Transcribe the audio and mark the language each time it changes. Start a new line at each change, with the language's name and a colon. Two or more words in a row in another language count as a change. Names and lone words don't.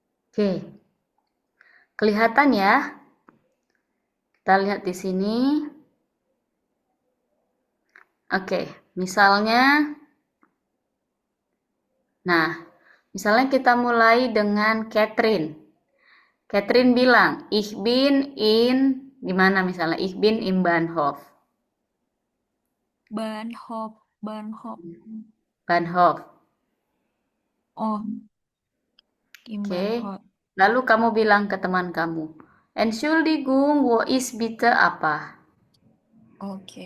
Indonesian: Oke, kelihatan ya? Kita lihat di sini. Oke, misalnya, misalnya kita mulai dengan Catherine. Catherine bilang,
German: Ich bin in,
Indonesian: gimana misalnya?
German: Ich bin in Bahnhof. Bahnhof, Bahnhof. Bahnhof. Oh, im
Indonesian: Oke.
German: Bahnhof.
Indonesian: Lalu kamu bilang ke teman kamu,
German: Entschuldigung, wo ist bitte apa?
Indonesian: Oke.